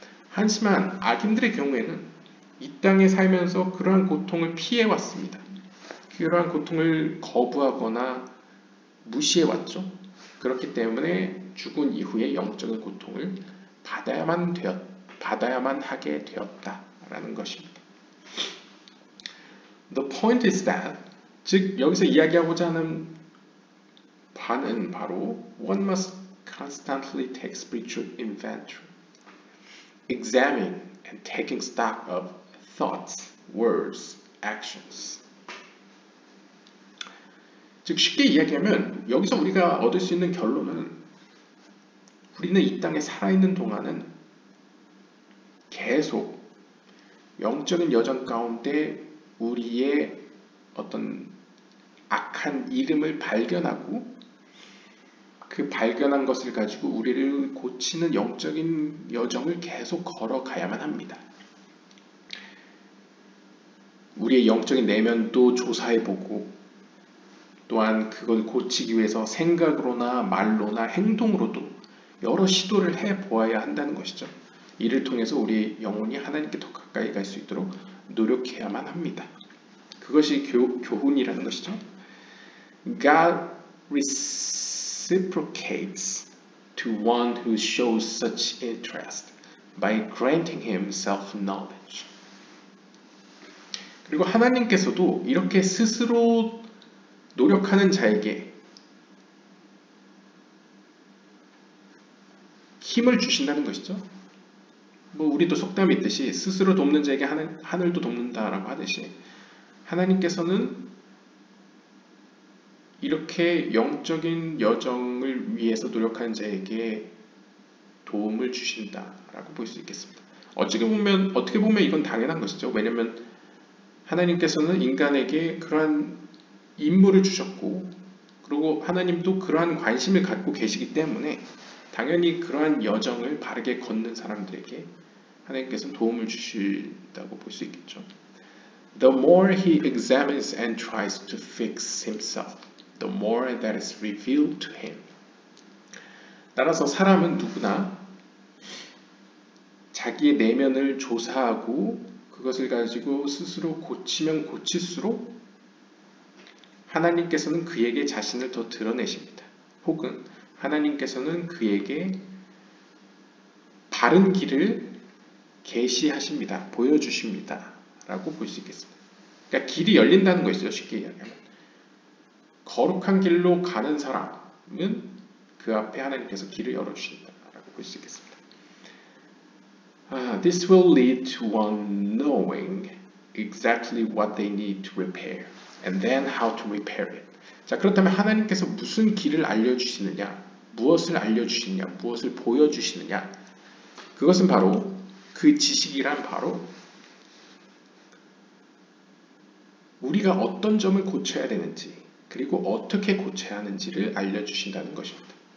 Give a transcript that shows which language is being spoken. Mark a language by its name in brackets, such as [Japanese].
[Korean] 하지만 악인들의 경우에는 이 땅에 살면서 그러한 고통을 피해왔습니다. 그러한 고통을 거부하거나 무시해왔죠. 그렇기 때문에 죽은 이후에 영적인 고통을 받아야만 하게 되었다라는 것입니다. [English] The point is that, [Korean] 즉 여기서 이야기하고자 하는 바는 바로 [English] one must constantly take spiritual inventory, examine and taking stock of thoughts, words, actions. [Korean] 즉 쉽게 이야기하면 여기서 우리가 얻을 수 있는 결론은 우리는 이 땅에 살아있는 동안은 계속 영적인 여정 가운데 우리의 어떤 악한 이름을 발견하고 그 발견한 것을 가지고 우리를 고치는 영적인 여정을 계속 걸어가야만 합니다. 우리의 영적인 내면도 조사해보고 또한 그걸 고치기 위해서 생각으로나 말로나 행동으로도 여러 시도를 해보아야 한다는 것이죠. 이를 통해서 우리 영혼이 하나님께 더 가까이 갈 수 있도록 노력해야만 합니다. 그것이 교훈이라는 것이죠. [English] God reciprocates to one who shows such interest by granting him self-knowledge. [Korean] 그리고 하나님께서도 이렇게 스스로 노력하는 자에게 힘을 주신다는 것이죠. 뭐 우리도 속담이 있듯이 스스로 돕는 자에게 하늘도 돕는다라고 하듯이 하나님께서는 이렇게 영적인 여정을 위해서 노력하는 자에게 도움을 주신다라고 볼 수 있겠습니다. 어떻게 보면 이건 당연한 것이죠. 왜냐하면 하나님께서는 인간에게 그러한 임무를 주셨고 그리고 하나님도 그러한 관심을 갖고 계시기 때문에 당연히 그러한 여정을 바르게 걷는 사람들에게 하나님께서는 도움을 주신다고 볼 수 있겠죠. [English] The more he examines and tries to fix himself, the more that is revealed to him. [Korean] 따라서 사람은 누구나 자기의 내면을 조사하고 그것을 가지고 스스로 고치면 고칠수록 하나님께서는 그에게 자신을 더 드러내십니다. 혹은 하나님께서는 그에게 바른 길을 계시하십니다. 보여주십니다. 라고 볼 수 있겠습니다. 그러니까 길이 열린다는 것이죠. 쉽게 이야기하면. 거룩한 길로 가는 사람은 그 앞에 하나님께서 길을 열어주신다라고 볼 수 있겠습니다. [English] This will lead to one knowing exactly what they need to repair and then how to repair it. [Korean] 자, 그렇다면 하나님께서 무슨 길을 알려주시느냐, 무엇을 알려주시느냐, 무엇을 보여주시느냐, 그것은 바로 그 지식이란 바로 우리가 어떤 점을 고쳐야 되는지 그리고 어떻게 고쳐야 하는지를 알려주신다는 것입니다.